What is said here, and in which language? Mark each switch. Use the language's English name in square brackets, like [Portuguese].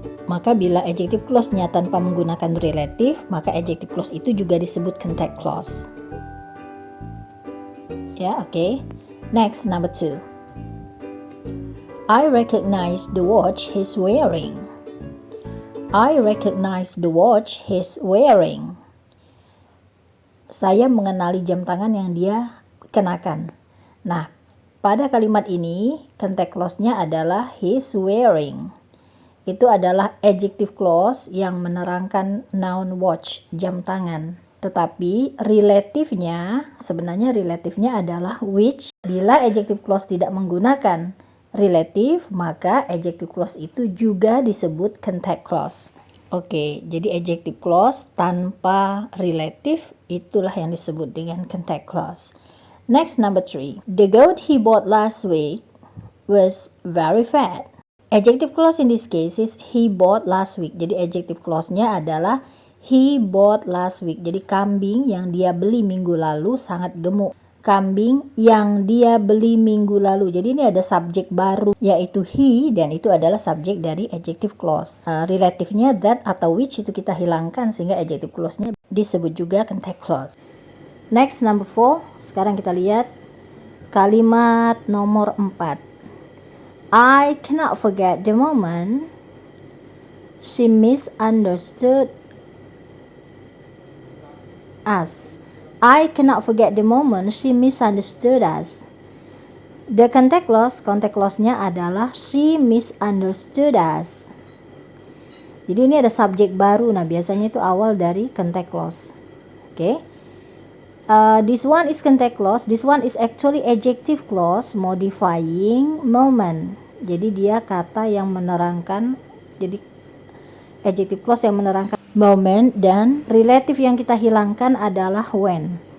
[Indonesian] Maka bila adjective clause-nya tanpa menggunakan relative, maka adjective clause itu juga disebut contact clause. [English] Ya, okay. Next, number 2. I recognize the watch he's wearing. I recognize the watch he's wearing. [Indonesian] Saya mengenali jam tangan yang dia kenakan. Nah, pada kalimat ini, contact clause-nya adalah [English] he's wearing. [Indonesian] Itu adalah adjective clause yang menerangkan noun watch, jam tangan. Tetapi sebenarnya relatifnya adalah which. Bila adjective clause tidak menggunakan relative, maka adjective clause itu juga disebut contact clause. Oke, jadi adjective clause tanpa relative itulah yang disebut dengan contact clause. [English] Next, number 3. The goat he bought last week was very fat. Adjective clause in this case is he bought last week. [Indonesian] Jadi adjective clause-nya adalah [English] he bought last week. [Indonesian] Jadi kambing yang dia beli minggu lalu sangat gemuk. Kambing yang dia beli minggu lalu. Jadi ini ada subjek baru yaitu he, dan itu adalah subjek dari adjective clause. Relatifnya that atau which itu kita hilangkan sehingga adjective clause-nya disebut juga contact clause. [English] Next, number 4. [Indonesian] Sekarang kita lihat kalimat nomor 4. [English] I cannot forget the moment she misunderstood us. I cannot forget the moment she misunderstood us. The contact clause-nya adalah she misunderstood us. [Indonesian] Jadi ini ada subjek baru. Nah, biasanya itu awal dari contact clause. [English] Okay. This one is contact clause. This one is actually adjective clause modifying moment. [Indonesian] Jadi dia kata yang menerangkan. Jadi adjective clause yang menerangkan moment, dan relative yang kita hilangkan adalah when.